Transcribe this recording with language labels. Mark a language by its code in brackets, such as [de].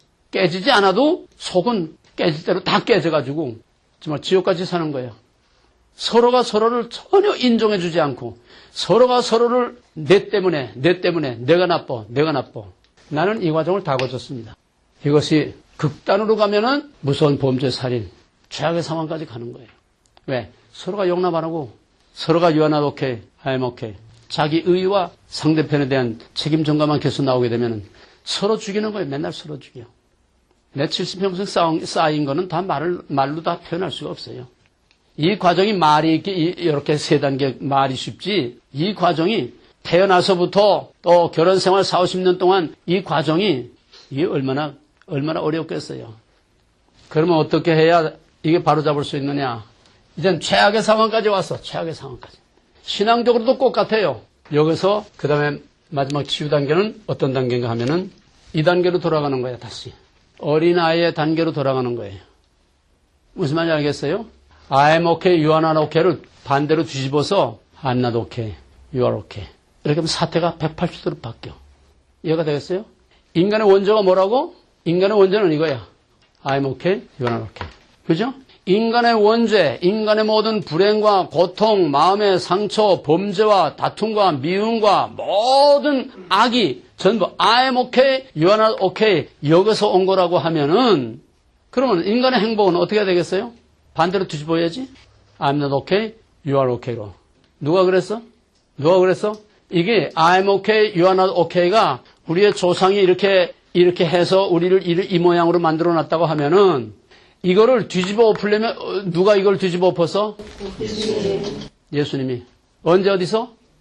[ko] 깨지지 않아도 속은 깨질 대로 다 깨져가지고 정말 지옥까지 사는 거예요. 서로가 서로를 전혀 인정해주지 않고 서로가 서로를 내 때문에 내가 나빠. 나는 이 과정을 다 거쳤습니다. 이것이 극단으로 가면은 무서운 범죄, 살인, 최악의 상황까지 가는 거예요. 왜? 서로가 용납 안 하고 서로가 [en] You are not okay, I am okay. [ko] 자기 의와 상대편에 대한 책임 전가만 계속 나오게 되면은 서로 죽이는 거예요. 맨날 서로 죽여. 내 70평생 쌓인 거는 다 말로 다 표현할 수가 없어요. 이 과정이 말이 이렇게 세 단계 말이 쉽지, 이 과정이 태어나서부터 또 결혼 생활 40, 50년 동안 이 과정이 이게 얼마나 어렵겠어요. 그러면 어떻게 해야 이게 바로잡을 수 있느냐? 이젠 최악의 상황까지 왔어. 최악의 상황까지. 신앙적으로도 똑같아요. 여기서 그 다음에 마지막 치유 단계는 어떤 단계인가 하면은 이 단계로 돌아가는 거야. 다시. 어린아이의 단계로 돌아가는 거예요. 무슨 말인지 알겠어요? [en] I'm okay, you are not okay를 [ko] 반대로 뒤집어서 [en] I'm not okay, you are okay. [ko] 이렇게 하면 사태가 180도로 바뀌어. 이해가 되겠어요? 인간의 원조가 뭐라고? 인간의 원조는 이거야. [en] I'm okay, you are not okay. [ko] 그죠? 인간의 원죄, 인간의 모든 불행과 고통, 마음의 상처, 범죄와 다툼과 미움과 모든 악이 전부 [en] I'm okay, you are not okay [ko] 여기서 온 거라고 하면은 그러면 인간의 행복은 어떻게 되겠어요? 반대로 뒤집어야지. [en] I'm not okay, you are okay로. [ko] 누가 그랬어? 누가 그랬어? 이게 [en] I'm okay, you are not okay [ko] 가 우리의 조상이 이렇게 해서 우리를 이 모양으로 만들어 놨다고 하면은 이거를 뒤집어 엎으려면 누가 이걸 뒤집어 엎어서? 예수님이. 언제 어디서?